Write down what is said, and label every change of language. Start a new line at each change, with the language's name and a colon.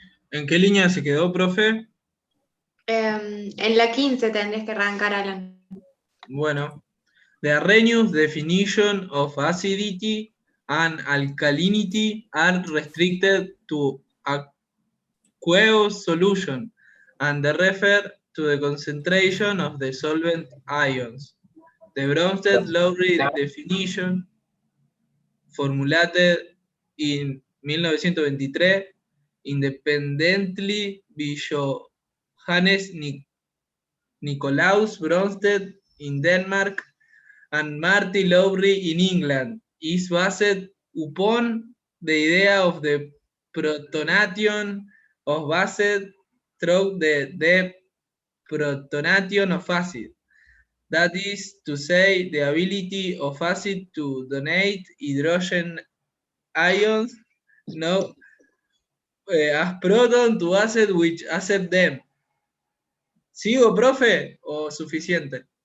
Spanish: ¿En qué línea se quedó, profe? En la 15 tendrías que arrancar, Alan. Bueno.
English: The Arrhenius definition of acidity and alkalinity are restricted to aqueous solution and they refer to the concentration of the solvent ions. The Bronsted-Lowry definition, formulated in 1923, independently by Johannes Nicolaus Bronsted in Denmark and Marty Lowry in England, is based upon the idea of the protonation of base through the protonation of acid. That is to say, the ability of acid to donate hydrogen ions as proton to acid which accept them.
Spanish: ¿Sigo, profe, o suficiente?